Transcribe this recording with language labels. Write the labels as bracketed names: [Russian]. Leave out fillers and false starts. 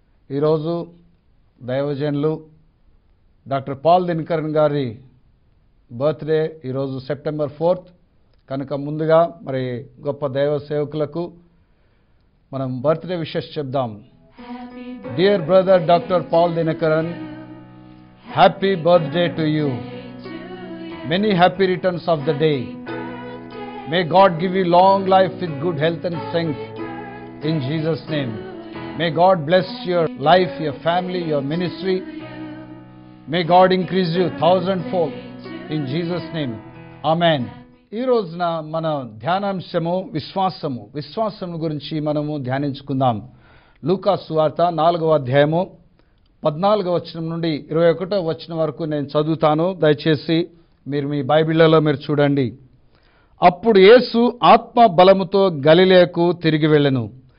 [Telugu] ఈరోజు దైవజనులు doctor Paul Dinakaran గారి బర్త్డే ఈరోజు సెప్టెంబర్ 4th కనుక ముందుగా మరి గొప్ప దైవ సేవకులకు మనం బర్త్డే విషెస్ చెప్దాం. [English] Dear brother Dr. Paul Dinakaran, happy birthday to you. Many happy returns of the day. May God give you long life with good health and strength in Jesus' name. May God bless your life, your family, your ministry. May God increase you 1,000-fold in Jesus' name. Amen. [Telugu] ఈ రోజున మన ధ్యానాంశము విశ్వాసము గురించి మనము ధ్యానించుకుందాం. లూకా సువార్త 4వ అధ్యాయము 14వ వచనం నుండి 21వ వచనం వరకు నేను చదువుతాను. దయచేసి మీరు మీ బైబిళ్లలో మీరు చూడండి. అప్పుడు యేసు ఆత్మ బలముతో గలిలయకు తిరిగి వెళ్ళెను.